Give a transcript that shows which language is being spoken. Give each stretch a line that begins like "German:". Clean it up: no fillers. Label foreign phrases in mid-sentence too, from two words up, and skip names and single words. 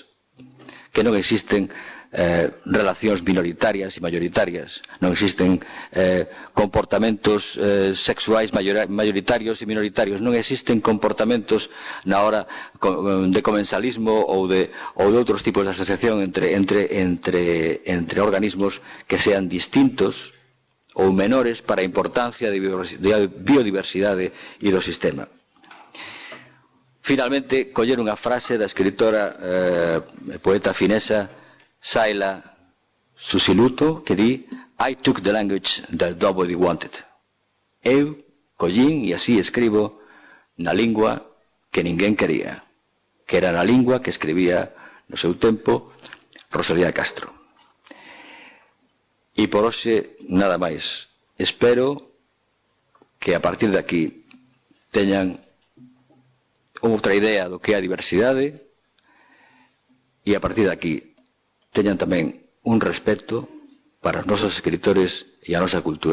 Galician: que non existen relacións minoritarias e mayoritarias, non existen comportamentos sexuais mayoritarios e minoritarios, non existen comportamentos na hora de comensalismo ou de outros tipos de asociación entre organismos que sean distintos ou menores para a importancia de biodiversidade e do sistema. Finalmente, coller unha frase da escritora poeta finesa Saila Susiluto, que di:
English: I took the language that nobody wanted.
Galician: Eu collín e así escribo na lingua que ninguén quería, que era na lingua que escribía no seu tempo Rosalía de Castro. E por hoxe nada máis. Espero que a partir de aquí teñan outra idea do que é a diversidade e a partir de aquí teñan tamén un respeto para os nosos escritores e a nosa cultura.